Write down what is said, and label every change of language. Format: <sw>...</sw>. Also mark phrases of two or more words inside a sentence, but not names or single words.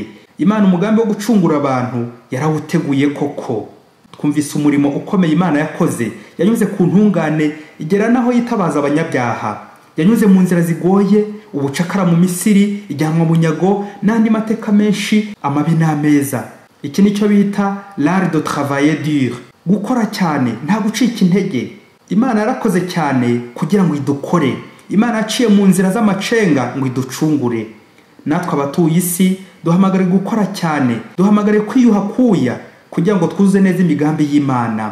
<rw>Imana umugambi wo gucungura abantu yarawuteguye koko. Twumvise umurimo ukomeye Imana yakoze, yanyuze ku ntungane igera naho yitabaza abanyabyaha, yanyuze mu nzira zigoye, ubucakara mu Misiri, ijyanwa mu nyago n'andi mateka menshi amabi n'ameza. Iki nicyo bita</rw> <fr>l'art de travailler dur,</fr> <rw>gukora cyane nta gucika intege. Imana yarakoze cyane kugira ngo idukore. Imana yaciye mu nzira z'amacenga ngo iducungure. Natwe abatuye isi duhamagare gukora cyane, duhamagare kwiyuha kuya kugira ngo twuzuze neza imigambi y'Imana.</rw>